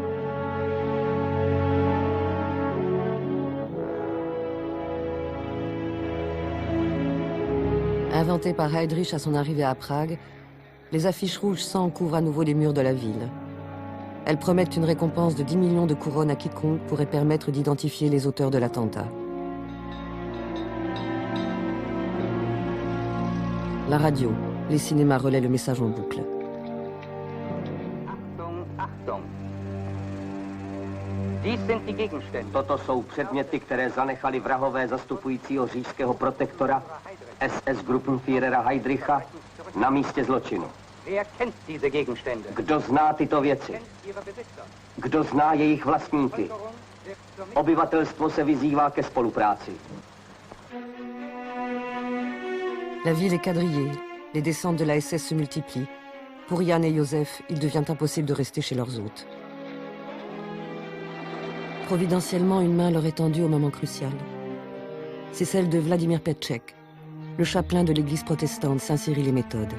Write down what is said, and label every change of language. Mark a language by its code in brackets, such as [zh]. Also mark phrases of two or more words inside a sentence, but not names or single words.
[fr] Inventées par Heydrich à son arrivée à Prague, les affiches rouges sang couvrent à nouveau les murs de la ville. Elles promettent une récompense de 10 millions de couronnes à quiconque pourrait permettre d'identifier les auteurs de l'attentat. La radio, les cinémas relaient le message en boucle. [de] Achtung, Achtung. Dies sind die Gegenstände. [cs] Toto jsou předměty, které zanechali vrahové zastupujícího říšského protektora SS Gruppenführera Heydricha na místě zločinu. [de] Wer kennt diese Gegenstände? [cs] Kdo zná tyto věci? [de] Kennt ihre Besitzer? [cs] Kdo zná jejich vlastníky? [de] Bevölkerung wird zur Mit- [cs] Obyvatelstvo se vyzývá ke spolupráci. [fr] La ville est quadrillée, les descentes de la SS se multiplient. Pour Jan et Joseph, il devient impossible de rester chez leurs hôtes. Providentiellement, une main leur est tendue au moment crucial. C'est celle de Vladimir Petchek, le chapelain de l'église protestante Saint-Cyril et Méthode.